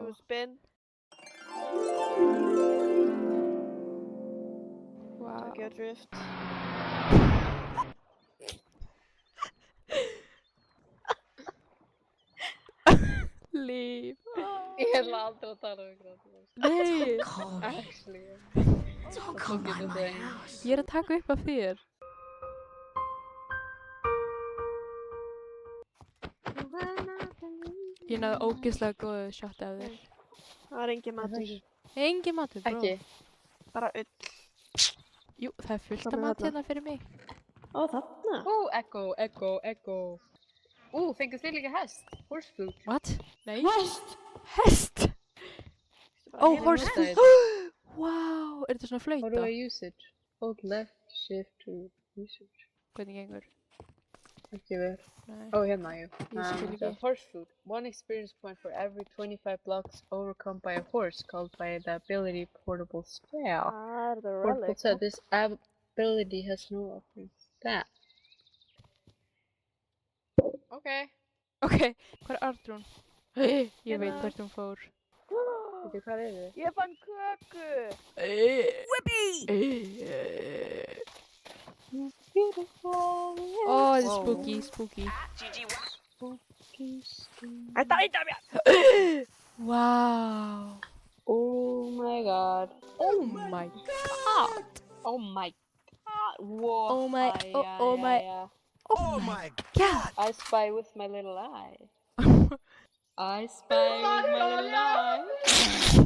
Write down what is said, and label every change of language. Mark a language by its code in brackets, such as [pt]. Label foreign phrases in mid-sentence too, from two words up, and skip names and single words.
[en] Do a spin. Wow. Tokyo Drift. [is] Líf. Ég ætla aldrei að tala um ykkur. Nei, [en] Actually. Don't come by my house. [is] ég er að taka upp af þér. Ég náði ógeðslega góðu shot af þér. Það er engin matur. Engin matur, bro. Ekki. Bara ull. Jú, það er fullt af Hvað með mat þarna? hérna fyrir mig. Ó, þarna. Echo. Fenguð þið líka hest? [en] Horse food. What? [is] Nei. Hest! Ó, horse nota food. Wow, er þetta svona [en] How do [is] flauta? [en] I use it? Hold left shift to research. [is] Hvernig gengur? Ekki vel. Nei. Oh, hérna, jú. Ég skil ekki. [en] Horse food. One experience point for every 25 blocks overcome by a horse called by the ability portable spell. [is] Það er the [en] Portable relic. said this ability has no offering stat. Okay. [is] Ok, hvað er Arnrún? Ég Hérna. veit hvert hún fór. Veitu hvað er þið? Ég fann köku. Ó, þetta er spooky. Þetta eitthvað mér. [en] Wow. Oh my god. Oh my god. Oh my god. Whoa. Oh my- yeah, oh yeah, my- yeah. Oh my god. I spy with my little eye. I spy with my little eye.